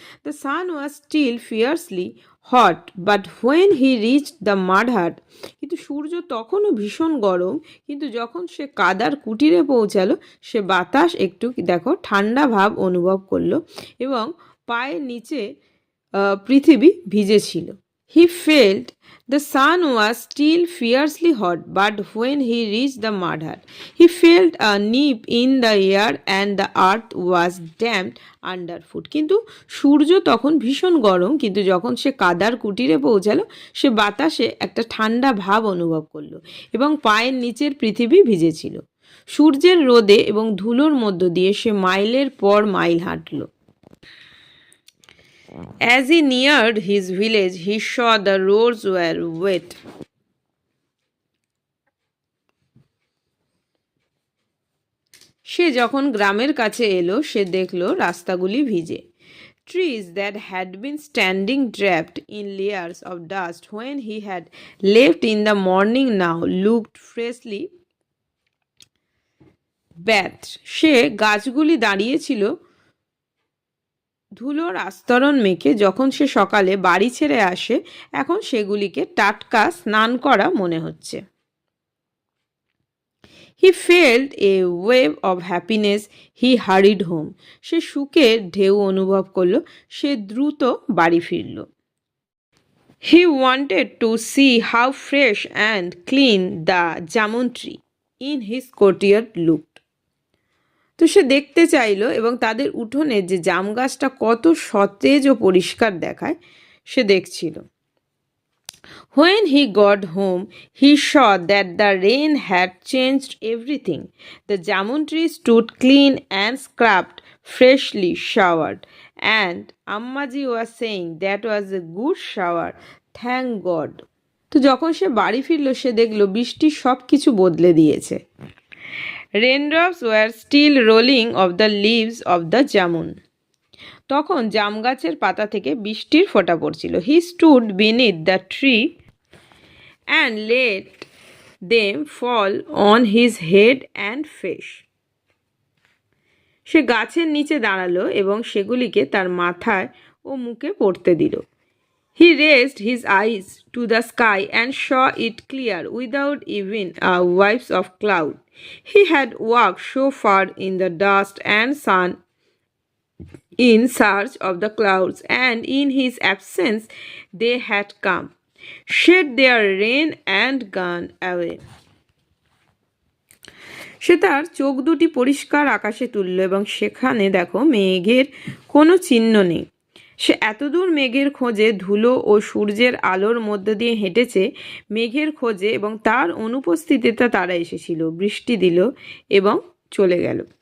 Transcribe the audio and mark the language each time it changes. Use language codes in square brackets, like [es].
[en] The sun was still fiercely hot but when he reached the mud hut. [bn] কিন্তু সূর্য তখনও ভীষণ গরম, কিন্তু যখন সে কাদার কুটিরে পৌঁছালো সে বাতাস একটু দেখো ঠান্ডা ভাব অনুভব করলো এবং পায়ের নিচে পৃথিবী ভিজেছিল। [en] He felt the sun was still fiercely hot, but when he reached the mud hut, he felt a nip in the air and the earth was damp underfoot. [bn] কিন্তু সূর্য তখন ভীষণ গরম, কিন্তু যখন সে কাদার কুটিরে পৌঁছালো সে বাতাসে একটা ঠান্ডা ভাব অনুভব করলো এবং পায়ের নিচের পৃথিবী ভিজেছিল। সূর্যের রোদে এবং ধুলোর মধ্য দিয়ে সে মাইলের পর mile হাঁটলো। [en] As he neared his village, he saw the roads were wet. [bn] সে যখন গ্রামের কাছে এলো সে দেখলো রাস্তাগুলি ভিজে। [en] Trees that had been standing draped in layers of dust when he had left in the morning now looked freshly bathed. [bn] সে গাছগুলি দাঁড়িয়েছিল ধুলোর আস্তরণ মেখে, যখন সে সকালে বাড়ি ছেড়ে আসে এখন সেগুলিকে টাটকা স্নান করা মনে হচ্ছে। [en] He felt a wave of happiness. He hurried home. [bn] সে সুখের ঢেউ অনুভব করলো। সে দ্রুত বাড়ি ফিরল। [en] He wanted to see how fresh and clean the jamun tree in his courtyard looked. [bn] তো সে দেখতে চাইল এবং তাদের উঠোনে যে জাম গাছটা কত সতেজ ও পরিষ্কার দেখায় সে দেখছিল। [en] When he got home, he saw that the rain had changed everything. The jamun tree stood clean and scrubbed, freshly showered. And Ammaji was saying that was a good shower. Thank God. [bn] তো যখন সে বাড়ি ফিরল সে দেখল বৃষ্টি সব কিছু বদলে দিয়েছে। [en] Raindrops were still rolling off the leaves of the jamun. [bn] তখন জাম গাছের পাতা থেকে বৃষ্টির ফোঁটা পড়ছিল। [en] He stood beneath the tree and let them fall on his head and face. [bn] সে গাছের নিচে দাঁড়ালো এবং সেগুলিকে তার মাথায় ও মুখে পড়তে দিল। [en] He raised his eyes to the sky and saw it clear without even a wisp of cloud. He had walked so far in the dust and sun in search of the clouds, and in his absence they had come, shed their rain and gone away. [bn] সে তার চোখ দুটি পরিষ্কার আকাশে তুলল এবং সেখানে দেখো মেঘের কোনো চিহ্ন নেই। সে এতদূর মেঘের খোঁজে ধুলো ও সূর্যের আলোর মধ্য দিয়ে হেঁটেছে মেঘের খোঁজে এবং তার অনুপস্থিতিতে তারা এসেছিল, বৃষ্টি দিল এবং চলে গেল।